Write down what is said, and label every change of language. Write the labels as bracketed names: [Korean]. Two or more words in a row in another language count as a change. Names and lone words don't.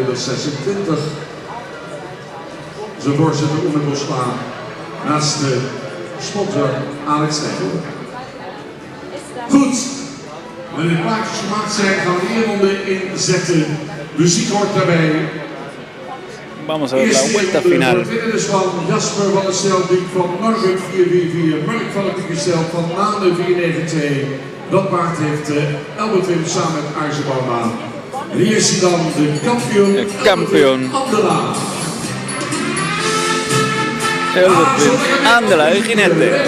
[Dutch] Zijn voorzitter Oene Bosma naast de sponsor Alex Nijhoorn. Goed, wanneer de plaatjes gemaakt zijn gaan we de ronde inzetten. Muziek hoort daarbij. [Spanish] Vamos a ver la vuelta final. [Dutch] Het winnen is van Jasper van der Stelvik van Norbert 444, Mark van der Piekerstel van Maande 492. Dat paard heeft Albert Wim samen met IJzerbouwbaan. En hier is hij dan, de kampioen. De kampioen. Andelaar. Albert Wim Andelaar, [Spanish] el jinete.